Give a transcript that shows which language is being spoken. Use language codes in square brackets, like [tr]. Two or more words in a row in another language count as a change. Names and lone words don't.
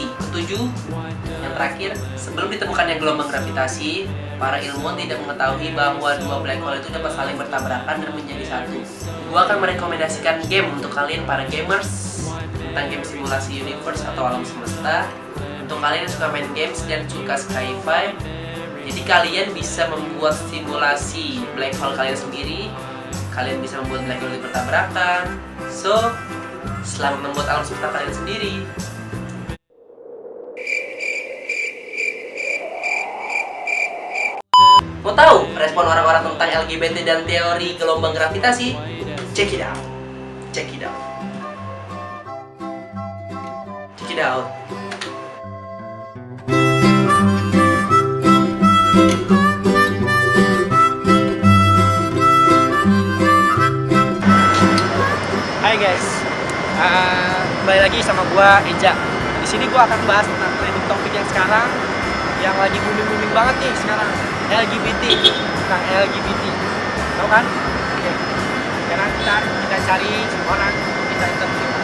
[id] Ketujuh, yang terakhir, sebelum ditemukannya gelombang gravitasi, para ilmuwan tidak mengetahui bahwa dua [en] black hole [id] itu dapat saling bertabrakan dan menjadi satu. Gua akan merekomendasikan game untuk kalian para gamers tentang game simulasi universe atau alam semesta. Untuk kalian yang suka main games dan suka sci-fi, jadi kalian bisa membuat simulasi [en] black hole [id] kalian sendiri. Kalian bisa membuat [en] black hole [id] itu bertabrakan. So, selamat membuat alam semesta kalian sendiri. Mau tahu respon orang-orang tentang LGBT dan teori gelombang gravitasi? [en] Check it out. Check it out. Check it out. [id] Hai guys, kembali lagi sama gua Eja. Di sini gua akan bahas tentang trending topik yang sekarang, yang lagi booming banget nih sekarang, LGBT. Tentang LGBT, tahu kan? Oke. Sekarang kita cari orang, kita interview.